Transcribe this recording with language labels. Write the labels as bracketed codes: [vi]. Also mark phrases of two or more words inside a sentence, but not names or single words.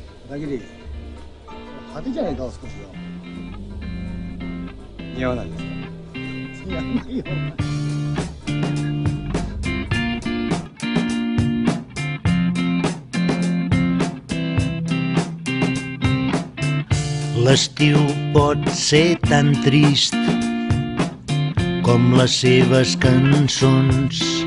[ja] 片桐、派手じゃないか、少しは。似合わないですか？似合わないよ。 [ca] L'estiu pot ser tan trist com les seves cançons.